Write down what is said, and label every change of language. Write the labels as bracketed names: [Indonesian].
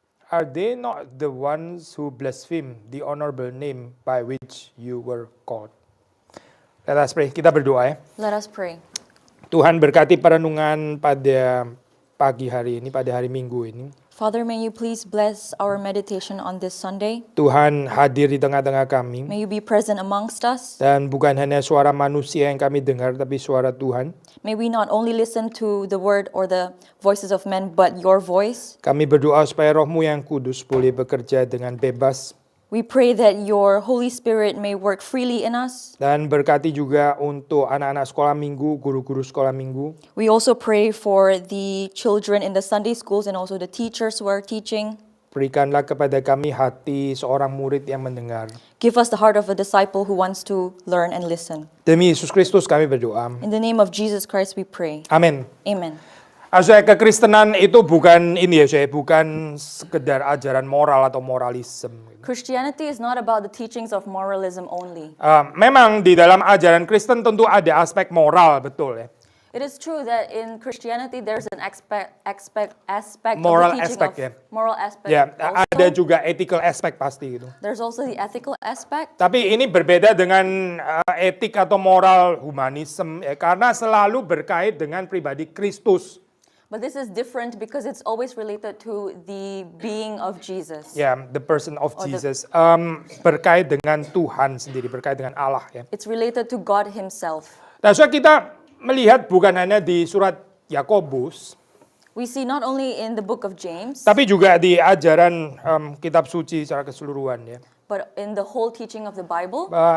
[English] Are they not the ones who blaspheme the honorable name by which you were called? Let us pray. [Indonesian] Kita berdoa ya. [English] Let us pray. [Indonesian] Tuhan berkati perenungan pada pagi hari ini, pada hari Minggu ini. [English] Father, may you please bless our meditation on this Sunday. [Indonesian] Tuhan hadir di tengah-tengah kami. [English] May you be present amongst us. [Indonesian] Dan bukan hanya suara manusia yang kami dengar, tapi suara Tuhan. [English] May we not only listen to the word or the voices of men, but your voice. [Indonesian] Kami berdoa supaya Roh-Mu yang kudus boleh bekerja dengan bebas. [English] We pray that your Holy Spirit may work freely in us. [Indonesian] Dan berkati juga untuk anak-anak sekolah minggu, guru-guru sekolah minggu. [English] We also pray for the children in the Sunday schools and also the teachers who are teaching. [Indonesian] Berikanlah kepada kami hati seorang murid yang mendengar. [English] Give us the heart of a disciple who wants to learn and listen. [Indonesian] Demi Yesus Kristus kami berdoa. [English] In the name of Jesus Christ we pray. [Indonesian] Amin. [English] Amen. [Indonesian] Saya kekristenan itu bukan ini ya, saya bukan sekedar ajaran moral atau moralisme. [English] Christianity is not about the teachings of moralism only. [Indonesian] Memang di dalam ajaran Kristen tentu ada aspek moral, betul ya. [English] It is true that in Christianity there's an aspect [Indonesian] Moral [English] of the teaching aspect, of [Indonesian] ya. [English] moral aspect. [Indonesian] Ya, [English] also. [Indonesian] ada juga [English] ethical aspect [Indonesian] pasti gitu. [English] There's also the ethical aspect. [Indonesian] Tapi ini berbeda dengan etik atau moral humanisme ya, karena selalu berkait dengan pribadi Kristus. [English] But this is different because it's always related to the being of Jesus. Ya, the person of Jesus. [Indonesian] Berkait dengan Tuhan sendiri, berkait dengan Allah ya. [English] It's related to God himself. [Indonesian] Nah, so kita melihat bukan hanya di surat Yakobus, [English] We see not only in the book of James, [Indonesian] tapi juga di ajaran kitab suci secara keseluruhan ya. [English] but in the whole teaching of the Bible.